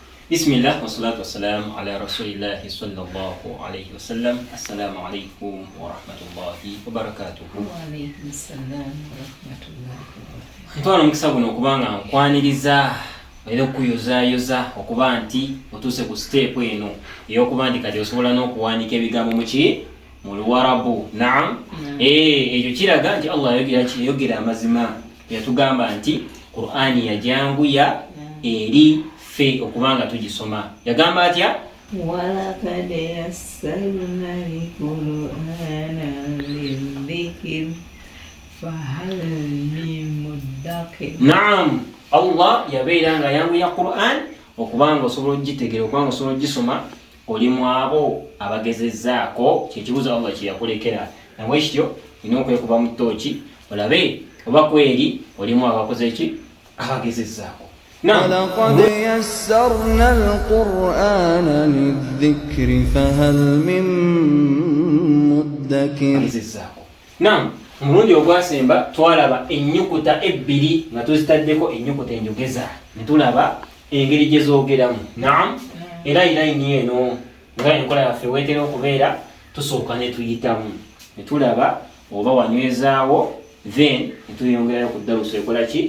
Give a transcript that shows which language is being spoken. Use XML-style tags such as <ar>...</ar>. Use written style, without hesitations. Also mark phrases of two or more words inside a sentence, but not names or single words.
<ar>بسم الله والصلاة والسلام على رسول الله صلى الله عليه وسلم. السلام عليكم ورحمة الله وبركاته. وعليكم السلام ورحمة الله وبركاته.</ar> <lg>Ntwala mukisa guno okubanga nkwaniriza era okuyozayoza okuba nti otuuse ku step eno ey'okuba nti kati osobola n'okuwandiika ebigambo mu Luwarabu. Naam. Ekyo kiraga nti Allah yayogera amazima. Yatugamba nti Qur'ani yajanguya eri ffe okubanga tugisoma. Yagamba atya?</lg> <ar>ولقد يسرنا القرآن للذكر فهل من مدكر.</ar> <lg>Naam. Allah yabeera nga yanguya Qur'an okubanga osobola ogitegeera, okubanga osobola ogisoma oli mu abo abagezezzaako. Kyekibuuzo Allah kye yakulekera. Nabwe kityo olina okwekuba mu ttooki olabe oba kweri olimu abakoze ki? Abagezezzaako.</lg> <ar>ولقد يسرنا القرآن للذكر فهل من مدكر.</ar> <lg>Naam, omulundi ogwasemba twalaba ennyukuta ebbiri nga tuzitaddeko ennyukuta enjogeza ne tulaba engeri gye zoogeramu. Naam, era layini eno nga enkola yaffe weetera okubeera tusooka ne tuyitamu ne tulaba oba wanywezaawo then ne tuyongerayo ku ddaluso ekola ki?</lg>